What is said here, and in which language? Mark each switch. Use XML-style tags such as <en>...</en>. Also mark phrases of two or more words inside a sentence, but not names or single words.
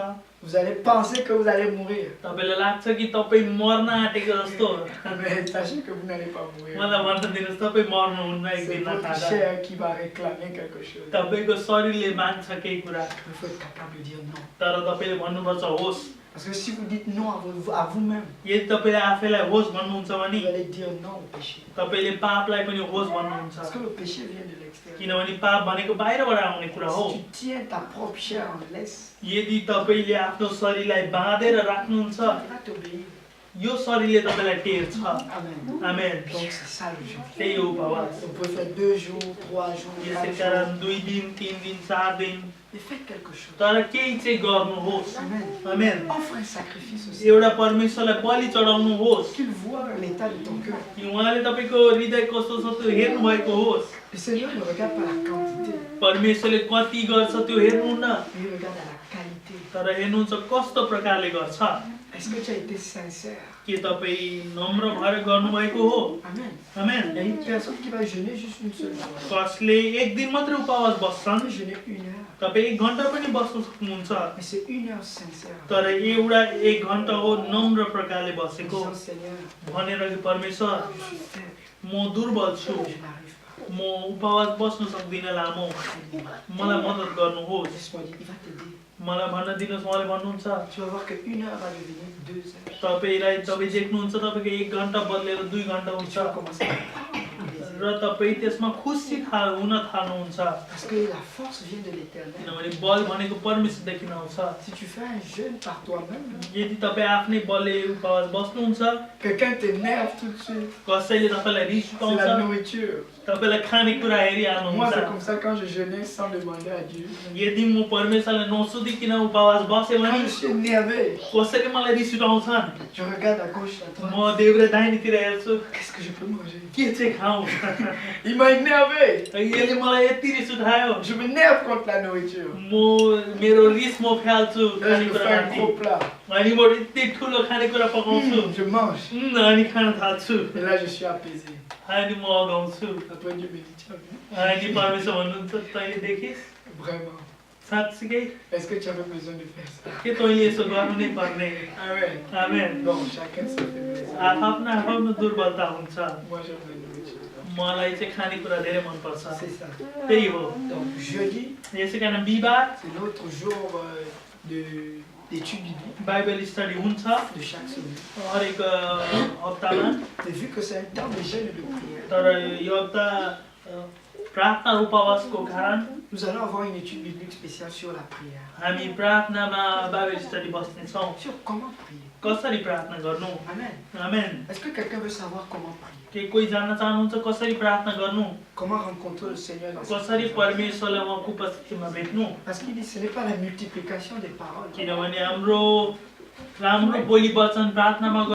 <fr>Vous allez penser que vous allez mourir.</fr> <ne>तपाईलाई लाग्छ कि तपाईँ मर्न आँटेको जस्तो</ne> <fr>Mais sachez que vous n'allez pas mourir.</fr> <ne>मलाई भन्न दिनुहोस् तपाईँ मर्नुहुन्न एक</ne> <fr>C'est</fr> <ne>दिन</ne> <fr>votre</fr> <ne>नखाँदा</ne> <fr>chair qui va réclamer quelque chose.</fr> <ne>तपाईँको शरीरले माग्छ केही कुरा</ne> <fr>Il faut être capable de dire non.</fr> <ne>तर तपाईँले भन्नुपर्छ होस्</ne> <fr>Parce que si vous dites non à vous-même,</fr> <ne>यदि तपाईँले आफैलाई होस् भन्नुहुन्छ भने</ne> <fr>vous allez dire non au péché.</fr> <ne>तपाईँले पापलाई पनि होस् भन्नुहुन्छ</ne> <fr>Parce que le péché vient de l'extérieur.</fr> <ne>किनभने पाप भनेको बाहिरबाट आउने कुरा हो</ne> <fr>Si tu tiens ta propre chair en laisse,</fr> <ne>यदि तपाईँले आफ्नो शरीरलाई बाँधेर राख्नुहुन्छ</ne> <fr>il va t'obéir.</fr> <ne>यो शरीरले तपाईँलाई टेर्छ</ne> <fr>Amen.</fr> <ne>आमेन</ne> <fr>Donc c'est ça le jeûne.</fr> <ne>त्यही हो उपवास</ne> <fr>Vous pouvez faire 2 jours, 3 jours, 4</fr> <ne>यसै</ne> <fr>jours.</fr> <ne>कारण 2 दिन 3 दिन 4 दिन</ne> <fr>Mais faites quelque chose.</fr> <ne>तर केही चाहिँ गर्नुहोस्</ne> <fr>Amen.</fr> <ne>आमेन</ne> <fr>Offre un sacrifice aussi.</fr> <ne>एउटा परमेश्वरलाई बलि चढाउनुहोस्</ne> <fr>Qu'il voit l'état de ton cœur.</fr> <ne>कि उहाँले तपाईँको हृदय कस्तो छ त्यो हेर्नु भएको होस्</ne> <fr>Le Seigneur ne regarde pas la quantité,</fr> <ne>परमेश्वरले कति गर्छ त्यो हेर्नुहुन्न</ne> <fr>mais il regarde à la qualité.</fr> <ne>तर हेर्नुहुन्छ कस्तो प्रकारले गर्छ</ne> <fr>Est-ce que tu as été sincère?</fr> <ne>के तपाईँ नम्र भएर गर्नुभएको हो</ne> <fr>Amen.</fr> <ne>आमेन</ne> <fr>Il y a une personne qui va jeûner juste une seule journée.</fr> <ne>कसले एक दिन मात्रै उपवास</ne> <fr>Tu</fr> <ne>बस्छन्</ne> <fr>peux jeûner 1 heure,</fr> <ne>तपाईँ 1 घन्टा पनि बस्न सक्नुहुन्छ</ne> <fr>mais c'est 1 heure sincère.</fr> <ne>तर एउटा 1 घन्टा हो नम्र प्रकारले</ne> <fr>En</fr> <ne>बसेको</ne> <fr>disant, Seigneur,</fr> <ne>भनेर कि परमेश्वर</ne> <fr>je suis faible,</fr> <ne>म दुर्बल छु</ne> <fr>je n'arrive pas.</fr> <ne>म उपवास बस्न सक्दिनँ लामो मलाई मद्दत गर्नुहोस्</ne> <fr>Laisse-moi dire, il va t'aider.</fr> <ne>मलाई भन्न दिनुहोस् उहाँले भन्नुहुन्छ</ne> <fr>Tu vas voir que 1 heure va devenir 2 heures.</fr> <ne>तपाईँ देख्नुहुन्छ तपाईँको 1 घन्टा बदलेर 2 घन्टा</ne> <fr>Et</fr> <ne>हुन्छ</ne> <fr>tu vas commencer à avoir plaisir.</fr> <ne>र तपाईँ त्यसमा खुसी हुन थाल्नुहुन्छ</ne> <fr>Parce que la force vient de l'éternel.</fr> <ne>किनभने बल भनेको परमेश्वरदेखि आउँछ</ne> <fr>Si tu fais un jeûne par toi-même,</fr> <ne>यदि तपाईँ आफ्नै बलले उपवास बस्नुहुन्छ</ne> <fr>quelqu'un t'énerve tout de suite.</fr> <ne>कसैले तपाईँलाई रिस</ne> <fr>C'est</fr> <ne>उठाउँछ</ne> <fr>la nourriture.</fr> <ne>तपाईँलाई खानेकुरा</ne> <fr>Moi,</fr> <ne>हेरिहाल्नुहुन्छ</ne> <fr>c'est comme ça quand je jeûnais sans demander à Dieu.</fr> <ne>यदि म परमेश्वरलाई नसोधिकन उपवास बसेँ</ne> <fr>Quand</fr> <ne>भने</ne> <fr>je suis énervé,</fr> <ne>कसैले मलाई रिस उठाउँछन्</ne> <fr>je regarde à gauche, à droite.</fr> <ne>म देब्रे दाहिनेतिर हेर्छु</ne> <fr>Qu'est-ce que je peux manger?</fr> <ne>के चाहिँ खाउँ</ne> <fr>Il m'a énervé.</fr> <ne>यसले मलाई यति रिस उठायो</ne> <fr>Je m'énerve contre la nourriture.</fr> <ne>मेरो रिस म फ्याल्छु</ne> <fr>Là, je me fais un</fr> <ne>खानेकुरामाथि</ne> <fr>gros plat.</fr> <ne>अनि म यति ठुलो खानेकुरा पकाउँछु</ne> <fr>Je mange.</fr> <ne>अनि खान थाल्छु</ne> <fr>Et là, je suis apaisé.</fr> <ne>अनि म अगाउँछु</ne> <fr>Après, Dieu me dit, tu as vu?</fr> <ne>अनि परमेश्वर भन्नुहुन्छ तैँले देखिस्</ne> <fr>Vraiment.</fr> <ne>साँच्चीकै</ne> <fr>Est-ce que tu avais besoin de faire ça?</fr> <ne>के तैँले यसो गर्नु नै पर्ने</ne> <fr>Amen.</fr> <ne>आमेन</ne> <fr>Bon, chacun sa faiblesse.</fr> <ne>आफ्नो दुर्बलता हुन्छ</ne> <fr>Moi, j'aime la nourriture.</fr> <ne>मलाई चाहिँ खानेकुरा धेरै मनपर्छ</ne> <fr>C'est ça.</fr> <ne>त्यही हो</ne> <fr>Donc jeudi,</fr> <ne>यसै कारण बिहिबार</ne> <fr>c'est notre jour d'étude biblique</fr> <en>Bible study</en> <ne>हुन्छ</ne> <fr>de chaque semaine.</fr> <ne>हरेक हप्तामा</ne> <fr>Et vu que c'est un temps de jeûne et de prière,</fr> <ne>तर यो हप्ता प्रार्थना र उपवासको कारण</ne> <fr>nous allons avoir une étude biblique spéciale sur la prière.</fr> <ne>हामी प्रार्थनामा</ne> <en>Bible study</en> <ne>बस्नेछौँ</ne> <fr>Sur comment prier.</fr> <ne>कसरी प्रार्थना गर्नु</ne> <fr>Amen.</fr> <ne>आमेन</ne> <fr>Est-ce que quelqu'un veut savoir comment prier?</fr> <ne>के कोही जान्न चाहनुहुन्छ कसरी प्रार्थना गर्नु</ne> <fr>Comment rencontrer le Seigneur dans sa</fr> <ne>कसरी</ne> <fr>vie?</fr> <ne>परमेश्वरलाई उहाँको उपस्थितिमा भेट्नु</ne> <fr>Parce qu'il dit ce n'est pas la multiplication des paroles.</fr> <ne>किनभने हाम्रो राम्रो बोली वचन प्रार्थनामा</ne>